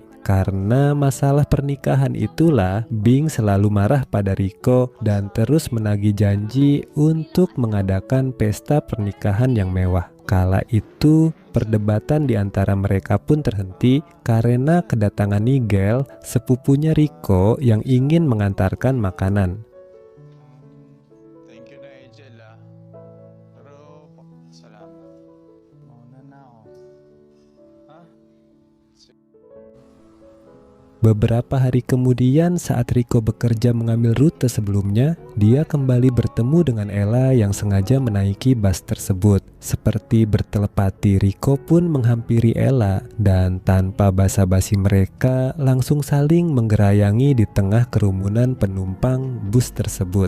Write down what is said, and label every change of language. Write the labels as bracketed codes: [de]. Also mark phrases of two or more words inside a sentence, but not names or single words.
[id] Karena masalah pernikahan itulah Bing selalu marah pada Riko dan terus menagih janji untuk mengadakan pesta pernikahan yang mewah. Kala itu, perdebatan di antara mereka pun terhenti karena kedatangan Nigel, sepupunya Riko yang ingin mengantarkan makanan. [en] Thank you [tl] na, Angel, ah. Pero, salamat. Mauna na ako. Ha? [id] Beberapa hari kemudian saat Riko bekerja mengambil rute sebelumnya, dia kembali bertemu dengan Ella yang sengaja menaiki bus tersebut. Seperti bertelepati, Riko pun menghampiri Ella dan tanpa basa-basi mereka langsung saling menggerayangi di tengah kerumunan penumpang bus tersebut.